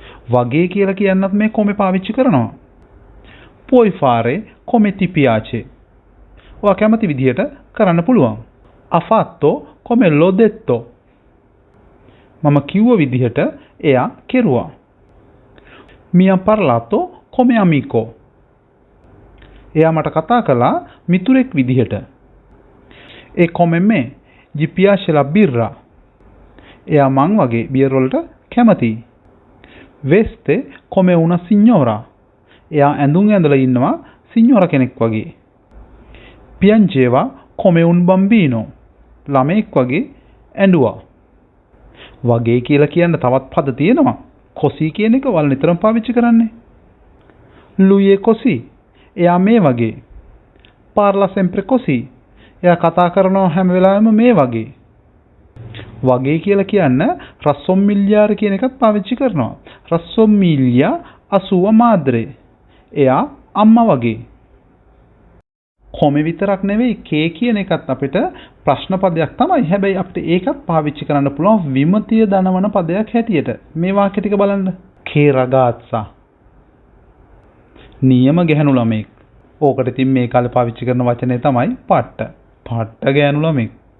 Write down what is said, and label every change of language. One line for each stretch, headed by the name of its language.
Sinhala: වගේ කියලා කියන්නත් මේ come පාවිච්චි කරනවා.
Italian: puoi fare come ti piace
Sinhala: ඔයා කැමති විදිහට කරන්න පුළුවන්.
Italian: ha fatto come l'ho detto
Sinhala: මම කිව්ව විදිහට එයා කෙරුවා.
Italian: mi ha parlato come amico
Sinhala: එයා මට කතා කළා මිතුරෙක් විදිහට.
Italian: e come me gli piace la birra
Sinhala: එයා මං වගේ බියර් වලට කැමතියි.
Italian: veste come una signora
Sinhala: එයා ඇඳුම් ඇඳලා ඉන්නවා සිඤ්ඤෝරා කෙනෙක් වගේ.
Italian: piangeva come un bambino
Sinhala: ළමෙක් වගේ ඇඬුවා. වගේ කියලා කියන්න තවත් පද තියෙනවා. කොසි කියන එක වල නිතරම පාවිච්චි කරන්නේ.
Italian: lui è così
Sinhala: එයා මේ වගේ.
Italian: parla sempre così
Sinhala: එයා කතා කරනවා හැම වෙලාවෙම මේ වගේ. වගේ කියලා කියන්න rassommigliare කියන එකත් පාවිච්චි කරනවා.
Italian: rassomiglia a sua madre
Sinhala: එයා අම්මා වගේ. කොමෙ විතරක් නෙවෙයි කේ කියන එකත් අපිට ප්‍රශ්න පදයක් තමයි. හැබැයි අපිට ඒකත් පාවිච්චි කරන්න පුළුවන් විමතිය දනවන පදයක් හැටියට. මේ වාක්‍ය ටික බලන්න. කේ රගාත්සා නියම ගැහණු ළමෙක්. ඕකට ඉතින් මේ කාලේ පාවිච්චි කරන වචනේ තමයි පට්ට. පට්ට ගැහණු ළමෙක්.